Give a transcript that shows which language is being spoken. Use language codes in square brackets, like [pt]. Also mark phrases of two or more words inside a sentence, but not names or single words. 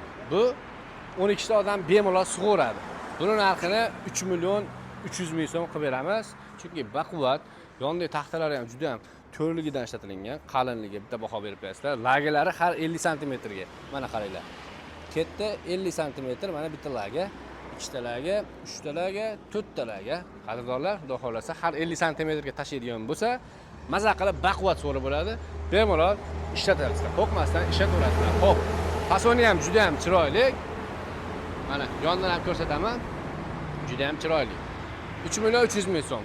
[uz] Bu 12 ta odam bemalol sug'uradi. Buni narxini 3 million 300 ming so'm qilib beramiz. Chunki baquvvat, yonidagi taxtalari ham juda ham to'rligidan ishlatilgan, qalinligi bitta baho berib berasizlar. Lagelari har 50 sm ga. Mana qaranglar. Ketdi 50 sm, mana bitta laga, 2 ta laga, 3 ta laga, 4 ta laga. Qadrdonlar, xudo xolasa har 50 sm ga tashlaydigan bo'lsa, maza qilib baquvvat so'ri bo'ladi. Bemalol ishlataverasizlar. Qo'rqmasdan ishlataverasizlar. Xo'p, fasoni ham juda ham chiroyli. Mana yondan ham ko'rsataman. Juda ham chiroyli. 3 million 300 ming so'm.